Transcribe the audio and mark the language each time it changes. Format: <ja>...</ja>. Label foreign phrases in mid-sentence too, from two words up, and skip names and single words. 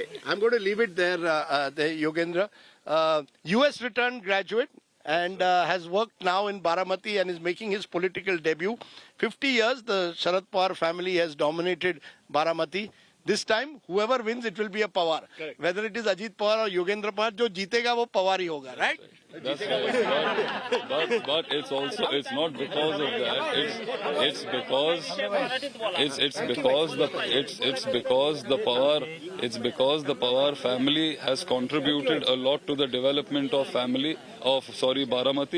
<en>I'm going to leave it there, Yogendra. US returned graduate and has worked now in Baramati and is making his political debut. 50 years, the Sharad Pawar family has dominated Baramati. This time, whoever wins, it will be a Pawar. Correct. Whether it is Ajit Pawar or Yogendra Pawar,</en> <hi>जो जीतेगा वो पवार ही होगा,</hi> <en>right? That's right. But it's not because of that. It's because the Pawar family has contributed a lot to the development of Baramati.</en>